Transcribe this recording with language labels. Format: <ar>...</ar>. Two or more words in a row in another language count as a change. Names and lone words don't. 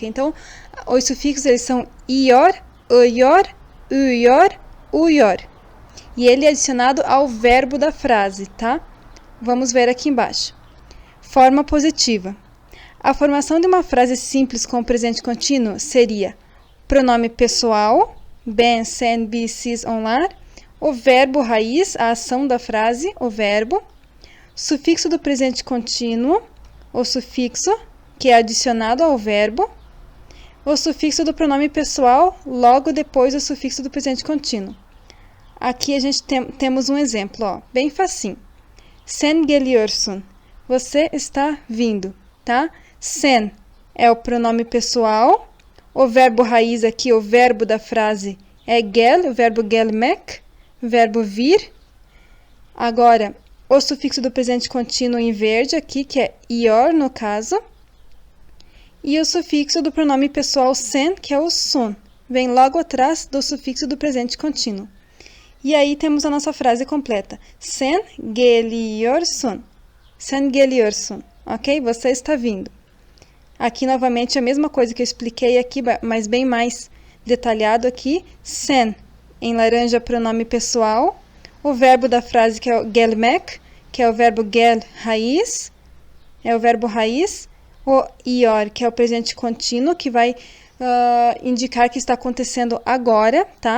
<pt>Então, os sufixos eles são ior, uyor, uyor, uyor. E ele é adicionado ao verbo da frase, tá? Vamos ver aqui embaixo. Forma positiva. A formação de uma frase simples com o presente contínuo seria pronome pessoal,</pt> <tr>ben, sen, bi, siz, onlar,</tr> <pt>o verbo raiz, a ação da frase, o verbo, sufixo do presente contínuo, o sufixo, que é adicionado ao verbo, o sufixo do pronome pessoal, logo depois do sufixo do presente contínuo. Aqui a gente temos um exemplo, ó, bem facinho.</pt> <tr>Sen geliyorsun,</tr> <pt>você está vindo, tá? Sen é o pronome pessoal, o verbo raiz aqui, o verbo da frase é gel, o verbo gelmek, verbo vir. Agora, o sufixo do presente contínuo em verde aqui, que é ior no caso. E o sufixo do pronome pessoal sen, que é o sun. Vem logo atrás do sufixo do presente contínuo. E aí temos a nossa frase completa.</pt> <tr>Sen geliyorsun. Sen geliyorsun.</tr> <pt>Ok? Você está vindo. Aqui novamente a mesma coisa que eu expliquei aqui, mas bem mais detalhado aqui. Sen. Em laranja, pronome pessoal, o verbo da frase que é o gelmek, que é o verbo gel raiz, o ior, que é o presente contínuo, que vai indicar que está acontecendo agora, tá?</pt>